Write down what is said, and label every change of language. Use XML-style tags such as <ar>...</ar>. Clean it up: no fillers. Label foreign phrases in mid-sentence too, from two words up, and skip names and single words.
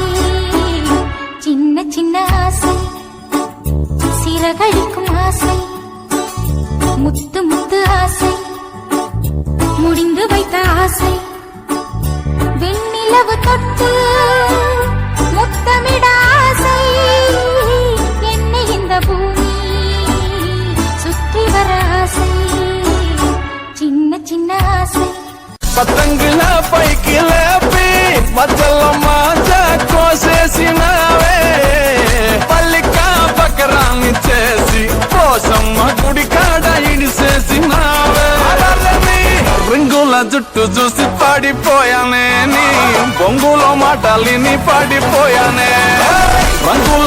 <ta>சின்ன சின்ன ஆசை சிறகடிக்கும் ஆசை முத்து முத்து ஆசை முடிந்து வைத்த ஆசை வெண்ணிலவு தொட்டு முத்தமிட ஆசை என்னை இந்த பூமி சுற்றி வர ஆசை சின்ன சின்ன ஆசை</ta> <te>పతంగుల పైకి లేపి మధ్యలో కోసేసినావే పల్లిక బకరాన్ని చేసి కోసమ్మ గుడి కాడ ఇడిసేసినావే రింగుల జుట్టు చూసి పడిపోయానే నీ బొంగులో మాటలిని పడిపోయానే రంగుల</te>